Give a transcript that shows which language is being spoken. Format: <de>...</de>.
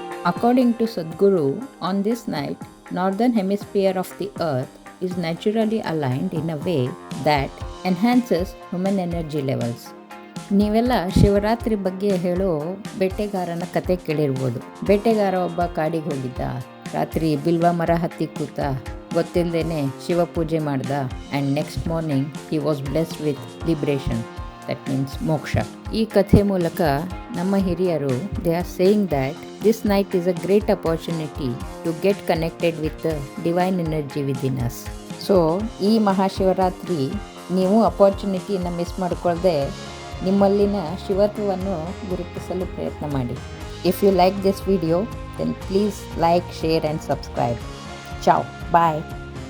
<en>According to Sadhguru, on this night, northern hemisphere of the earth is naturally aligned in a way that enhances human energy levels.</en> <kn>ನೀವೆಲ್ಲ ಶಿವರಾತ್ರಿ ಬಗ್ಗೆ ಹೇಳೋ ಬೇಟೆಗಾರನ ಕತೆ ಕೇಳಿರ್ಬೋದು. ಬೇಟೆಗಾರ ಒಬ್ಬ ಕಾಡಿಗೆ ಹೋಗಿದ್ದ, ರಾತ್ರಿ ಬಿಲ್ವ ಮರ ಹತ್ತಿ ಕೂತ, ಗೊತ್ತಿಲ್ಲದೇನೆ ಶಿವ ಪೂಜೆ ಮಾಡ್ದ,</kn> <en>and next morning he was blessed with liberation, that means</en> <kn>ಮೋಕ್ಷ. ಈ ಕಥೆ ಮೂಲಕ ನಮ್ಮ ಹಿರಿಯರು</kn> <en>They are saying that this night is a great opportunity to get connected with the divine energy within us.</en> <kn>So ಈ ಮಹಾಶಿವರಾತ್ರಿ ನೀವು ಅಪಾರ್ಚುನಿಟಿಯನ್ನು ಮಿಸ್ ಮಾಡಿಕೊಳ್ಳದೆ ನಿಮ್ಮಲ್ಲಿನ ಶಿವತ್ವವನ್ನು ಗುರುತಿಸಲು ಪ್ರಯತ್ನ ಮಾಡಿ.</kn> <en>If you like this video, then please like, share and subscribe. Ciao. Bye.</en>